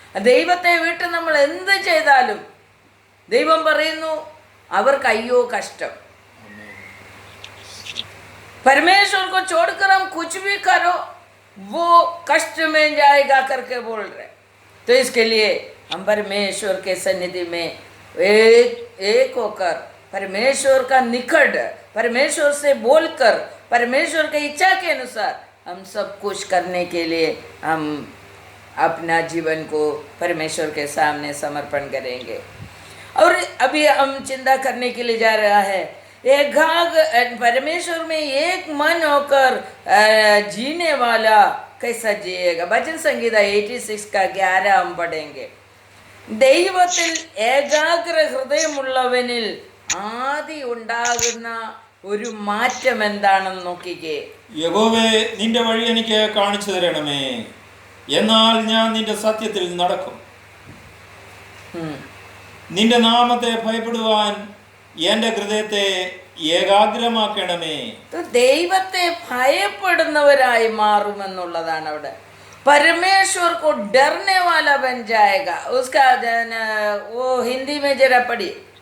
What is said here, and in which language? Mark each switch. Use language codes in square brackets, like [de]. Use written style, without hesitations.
[ml] ദൈവത്തെ വിട്ട് നമ്മൾ എന്ത് ചെയ്താലും ദൈവം പറയുന്നു അവർക്ക് അയ്യോ കഷ്ടം. [hi] परमेश्वर को छोड़कर हम कुछ भी करो वो कष्ट में जाएगा करके बोल रहे। तो इसके लिए हम परमेश्वर के सन्निधि में एक होकर परमेश्वर का निकट, परमेश्वर से बोलकर, परमेश्वर की इच्छा के अनुसार हम सब कुछ करने के लिए हम अपना जीवन को परमेश्वर के सामने समर्पण करेंगे। और अभी हम चिंता करने के लिए जा रहा है परमेश्वर में एक मन होकर जीने वाला कैसा जिएगा। भजन संगीता 86 का 11 हम पढ़ेंगे। [ml] ദൈവത്തിൽ ഏകാഗ്ര ഹൃദയമുള്ളവനിൽ ആദി ഉണ്ടാകുന്ന ഒരു മാറ്റം എന്താണെന്ന് നോക്കിക്കേ. യഹോവേ, നിന്റെ വഴി എനിക്ക് കാണിച്ചു തരണമേ, എന്നാൽ ഞാൻ നിന്റെ സത്യത്തിൽ നടക്കും. നിന്റെ നാമത്തെ ഭയപ്പെടുവാൻ എന്റെ ഹൃദയത്തെ ഏകാഗ്രമാക്കണമേ. ദൈവത്തെ ഭയപ്പെടുന്നവരായി മാറുമെന്നുള്ളതാണ് അവിടെ. [hi] परमेश्वर को डरने वाला बन जाएगा। उसका वो हिंदी में जरा पढ़िए।